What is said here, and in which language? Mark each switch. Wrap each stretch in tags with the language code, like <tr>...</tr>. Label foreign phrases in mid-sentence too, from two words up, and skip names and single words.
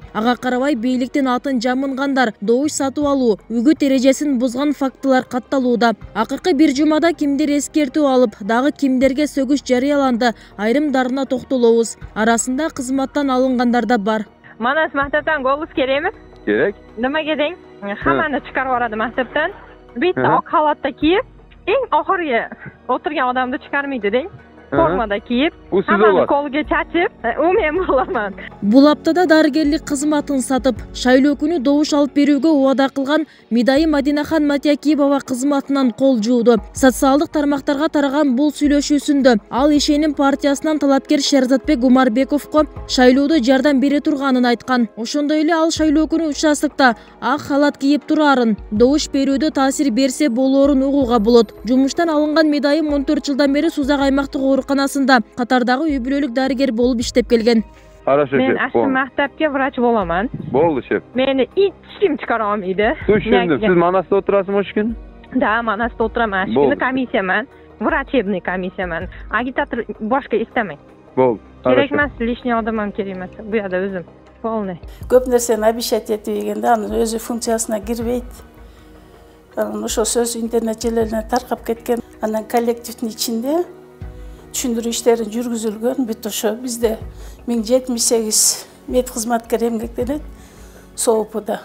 <ky>Ага карабай бийликтин атын жамынгандар добуш сатып алуу, үгүт эрежесин бузган фактылар катталууда. Акыркы бир жумада кимдер эскертүү алып, дагы кимдерге сөгүш жарыяланды, айрымдарына токтолобуз. Арасында кызматтан алынгандар да бар.</ky> <uz>Манас мактаптан голубуз керемиз? Керек. Nimaga deng? Hammani chiqarib yuboradi maktabdan. Bitta oq xalatda kiyib, eng oxirgi o'tirgan odamni chiqarmaydi deng. Formada kiyib, hammani qo'liga chachib, u men bo'laman.</uz> <ky>Бул аптада дарыгерлик кызматын сатып, шайлоо күнү добуш алып берүүгө убада кылган Мидайы Мадинахан Матиакиева кызматынан кол жууду. Социалдык тармактарга тараган бул сүйлөшүүсүндө ал ишеним партиясынан талапкер Шерзатбек Гумарбековго шайлоодо жардам бере турганын айткан. Ошондой эле ал шайлоо күнү участокто ак халат кийип турарын, добуш берүүдө таасир берсе болоорун угууга болот. Жумуштан алынган Мидайым 14 жылдан бери Сузак аймактык ооруканасында катардагы үй бүлөлүк дарыгер болуп иштеп келген.</ky> <uz>Men aşkı maktabga vrach bo'laman. Bo'ldi, shef. Meni hech kim chiqara olmaydi. Tushundim. Siz Manasda o'tirasizmi shu kun? Da, Manasda o'tiraman. Shu kuni komissiyaman. Vrachebniy komissiyaman. Agitator boshqa istamang. Bo'ldi. Kerak emas, lishniy odam ham kerak emas. Bu yerda o'zim. Полный.</uz> <ky>Көп нерсени обещать этип дегенде анын өзү функциясына кирбейт. Ошо сөз интернет желелерине таркап кеткен. Анан коллективдин ичинде түшүндүрүү иштерин жүргүзүлгөн. Бүт ошо бизде 1078 медкызматкер эмгектенет СООПда.</ky>